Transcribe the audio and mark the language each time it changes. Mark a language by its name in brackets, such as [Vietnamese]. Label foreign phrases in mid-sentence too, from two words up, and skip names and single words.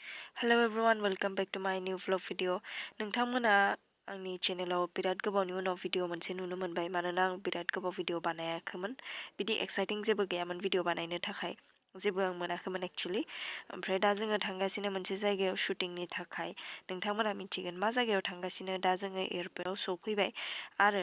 [English] Hello everyone, welcome back to my new vlog video. [Bodo] नोंथांमोना आंनि चेनेलाव बिराद गोबावनि उनाव भिडिअ मोनसे नुनो मोनबाय मानोना आं बिराद गोबाव भिडिअ बानायाखैमोन बिदि एक्साइटिं जेबो गैयामोन भिडिअ बानायनो थाखाय जेबो आं मोनाखैमोन एक्चुअली ओमफ्राय दा जोङो थांगासिनो मोनसे जायगायाव शुटिंनि थाखाय नोंथांमोना मिथिगोन मा जायगायाव थांगासिनो दा जोङो एयारपर्टआव सौफैबाय आरो